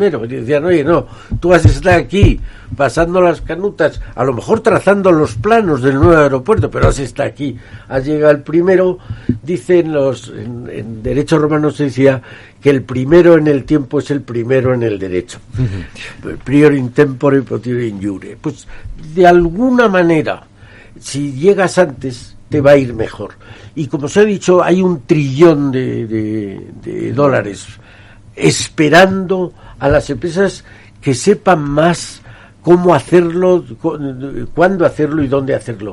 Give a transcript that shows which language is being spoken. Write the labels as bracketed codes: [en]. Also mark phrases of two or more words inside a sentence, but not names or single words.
[es] Y decían, oye, no, tú vas a estar aquí pasando las canutas, a lo mejor trazando los planos del nuevo aeropuerto, pero has estado aquí, has llegado el primero. Dicen en derecho romano se decía que el primero en el tiempo es el primero en el derecho. [la] Prior in tempore, potior in iure. [es] Pues de alguna manera, si llegas antes, te va a ir mejor. Y como se ha dicho, hay $1 trillón de dólares esperando a las empresas que sepan más cómo hacerlo, cuándo hacerlo y dónde hacerlo.